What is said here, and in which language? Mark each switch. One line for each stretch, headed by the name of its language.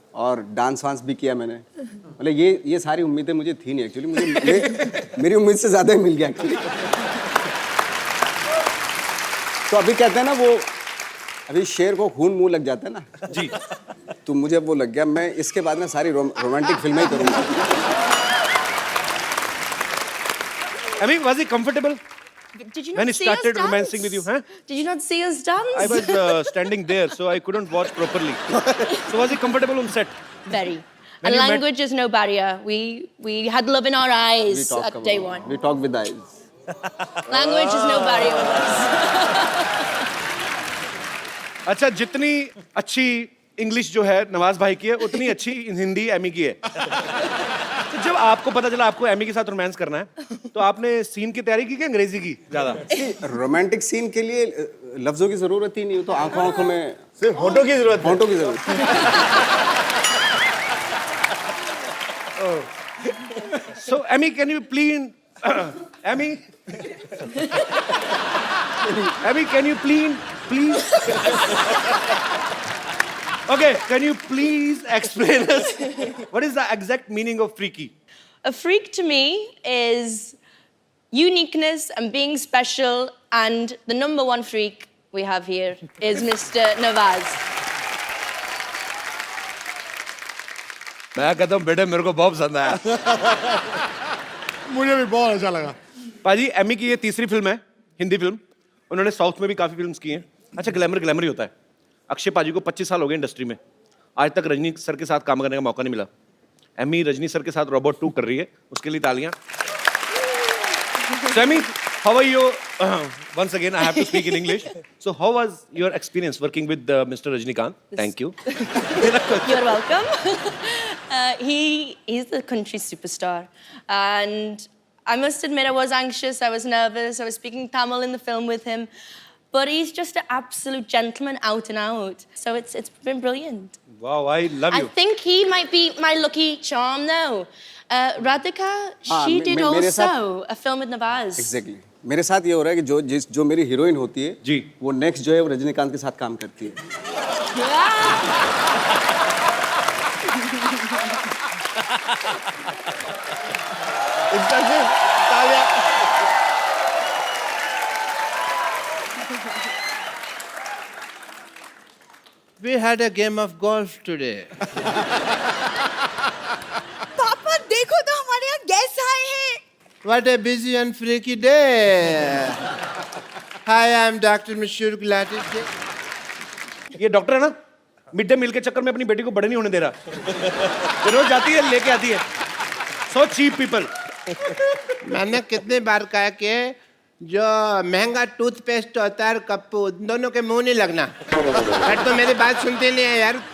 Hindi: और डांस वांस भी किया मैंने। मतलब ये सारी उम्मीदें मुझे थी नहीं एक्चुअली, मेरी उम्मीद से ज्यादा ही मिल गया एक्चुअली। तो अभी कहते हैं ना वो, अभी शेर को खून मुंह लग जाता है ना जी, तो मुझे वो लग गया। मैं इसके बाद में सारी रोमांटिक फिल्में ही करूंगा।
English: I mean, was he comfortable Did you not when he see started us dance? romancing with you? Huh? Did you not see us dance? I was standing there, so I couldn't watch properly. So was he comfortable on set? Very. When And you met- language is no barrier. We had love in our eyes at day one. We talk with eyes. Language is no barrier with us.
Hindi: अच्छा, जितनी अच्छी English जो है नवाज भाई की है उतनी अच्छी हिंदी एमी की है। तो जब आपको पता चला आपको एमी के साथ रोमांस करना है तो आपने सीन की तैयारी की कि अंग्रेजी की ज्यादा? रोमांटिक सीन के लिए लफ्जों की जरूरत ही नहीं, तो आंखों में सिर्फ होठों की जरूरत है। होठों की जरूरत है।
English: So Emmy, can you please Emmy? Emmy, can you please? Okay, can you please explain us what is the exact meaning of freaky? A freak to me is uniqueness and being special, and the number one freak we have here is Mr. Nawaz.
Hindi: मैं कहता हूँ बेटे मेरे को बहुत पसंद आया। मुझे भी बहुत अच्छा लगा। पाजी एमी की ये तीसरी फिल्म है, हिंदी फिल्म। उन्होंने साउथ में भी काफी फिल्म्स की हैं। अच्छा, ग्लैमर ही होता है। अक्षय पाजी को 25 साल हो गए इंडस्ट्री में, आज तक रजनी सर के साथ काम करने का मौका नहीं मिला। एमी रजनी सर के साथ रोबोट 2 कर रही है, उसके लिए तालियां।
English: So, Emmy, how are you? Once again, I have to speak in English. So, how was your experience working with Mr. Rajnikant? Thank you. You're welcome. He's the country superstar, and I must admit I was anxious, I was nervous, I was speaking Tamil in the film with him, but he's just an absolute gentleman out and out. So it's been brilliant. Wow, I love you. I think he might be my lucky charm though. Radhika, she did
Hindi: मेरे
English: also
Hindi: साथ-
English: a film with Nawaz. Exactly.
Hindi: मेरे साथ ये हो रहा है कि जो मेरी हीरोइन होती है जी, वो नेक्स्ट जो है वो रजनीकांत के साथ काम करती है। इसका सिर्फ तालियां।
English: We had a game of golf today.
Hindi: पापा देखो तो हमारे यहाँ गेस्ट आए हैं।
English: What a busy and freaky day. Hi, I'm Dr. Mashur Gulati.
Hindi: ये डॉक्टर है ना, मिड डे मील के चक्कर में अपनी बेटी को बड़े नहीं होने दे रहा। ये रोज जाती है लेके आती है।
English: So cheap people.
Hindi: मैंने कितनी बार कहा कि जो महंगा टूथपेस्ट होता है और कप्पू दोनों के मुंह नहीं लगना, बट तो मेरी बात सुनते नहीं है यार।